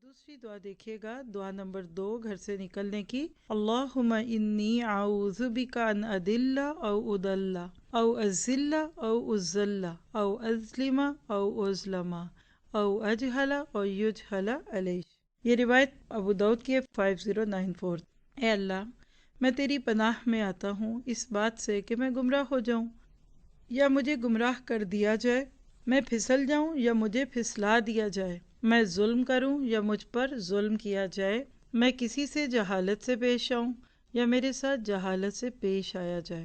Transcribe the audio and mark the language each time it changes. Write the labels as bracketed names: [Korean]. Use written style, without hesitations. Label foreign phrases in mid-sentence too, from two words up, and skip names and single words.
[Urdu] دوسری دعا دیکھیے گا، دعا نمبر 2 گھر سے نکلنے کی۔ [Arabic] اللہم انی اعوذ بک ان اضل او اضل او اذل او اذل او اظلم او اظلم او اجہل او یجہل علی۔ [Urdu] یہ روایت ابو داؤد کی ہے 5094۔ اے اللہ، میں تیری پناہ میں آتا ہوں اس بات سے کہ میں گمراہ ہو جاؤں یا مجھے گمراہ کر دیا جائے، میں پھسل جاؤں یا مجھے پھسلا دیا جائے، میں ظلم کروں یا مجھ پر ظلم کیا جائے، میں کسی سے جہالت سے پیش آؤں یا میرے ساتھ جہالت سے پیش آیا جائے۔